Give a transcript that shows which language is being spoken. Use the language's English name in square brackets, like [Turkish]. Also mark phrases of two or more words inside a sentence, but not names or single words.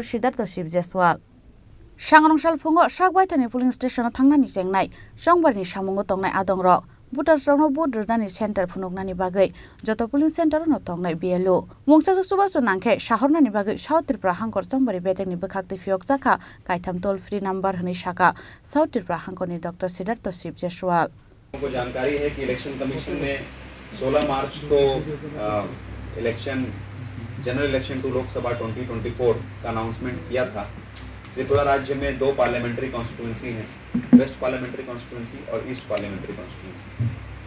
[Kok Borok] Siddhartha Shiv Jaiswal Sangrongshal phungo sakbaithani [English] polling station [Kok Borok] thangnani jengnai songbarni samungo tongnai adongrok Voters rano vote rodani center phunoknani bagai joto [English] polling center [Kok Borok] no tongnai BLO mungsa subasu nangkhe shahornani bagai South Tripura hangkor chongbari betekni bkhakti fiok jaka kaitham [English] toll free number [Kok Borok] hni shaka South Tripura hangkorni Dr. Siddhartha Shiv Jaiswal [Hindi] को जानकारी है कि [English] election commission [Hindi] ने 16 मार्च को [English] election general election to Lok Sabha 2024 [Hindi] का अनाउंसमेंट किया था। त्रिपुरा राज्य में 2 [English] parliamentary constituency [Hindi] हैं, [English] west parliamentary constituency [Hindi] और [English] east parliamentary constituency.